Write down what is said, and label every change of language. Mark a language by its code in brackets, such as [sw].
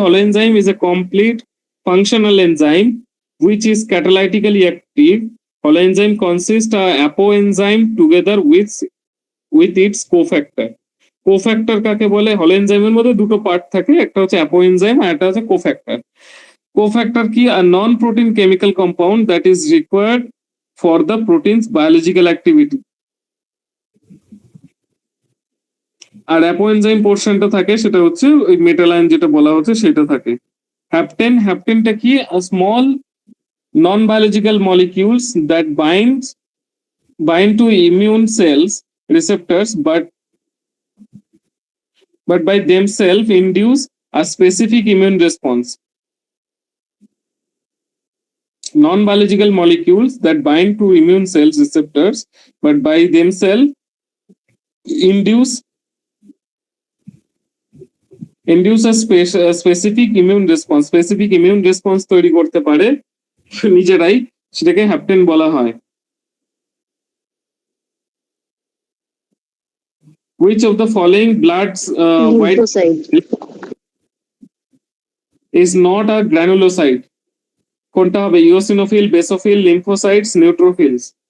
[en] Holoenzyme is a complete functional enzyme which is catalytically active. Holoenzyme consists of apoenzyme together with its cofactor. [bn] Cofactor কাকে বলে? হলোএনজাইমের মধ্যে দুটো part থাকে, একটা হচ্ছে অ্যাপোএনজাইম আর একটা হচ্ছে কোফ্যাক্টর। Cofactor কি? [en] A non-protein chemical compound that is required for the protein's biological activity. [bn] আর apoenzyme পোর্শনটা থাকে সেটা হচ্ছে ওই মেটাল আয়ন যেটা বলা হচ্ছে সেটা থাকে। হ্যাপটেনটা কি? [en] A small non-biological molecules that bind to immune cells receptors but by themselves induce a specific immune response. Non-biological molecules that bind to immune cells receptors but by themselves induce a specific immune response [bn] তৈরি করতে পারে নিজেরাই, সেটাকে heptane বলা হয়। [en] Which of the following blood's white is not a granulocyte? [bn] কোনটা হবে? Eosinophil, basophil, lymphocytes, neutrophils?